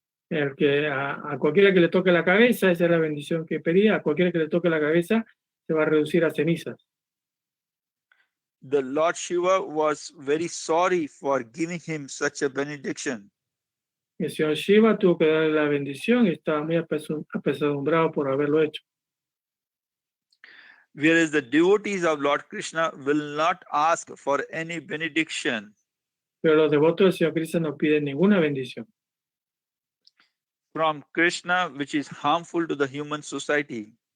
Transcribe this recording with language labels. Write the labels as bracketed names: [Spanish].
[Spanish] El que a cualquiera que le toque la cabeza, esa es la bendición que pedía, a cualquiera que le toque la cabeza se va a reducir a cenizas. [English] The Lord Shiva was very sorry for giving him such a benediction. [Spanish] El señor Shiva tuvo que darle la bendición y estaba muy apesadumbrado por haberlo hecho. [English] Whereas the devotees of Lord Krishna will not ask for any benediction. [Spanish] Pero los devotos del señor Krishna no piden ninguna bendición [English] from Krishna, which is harmful to the human society.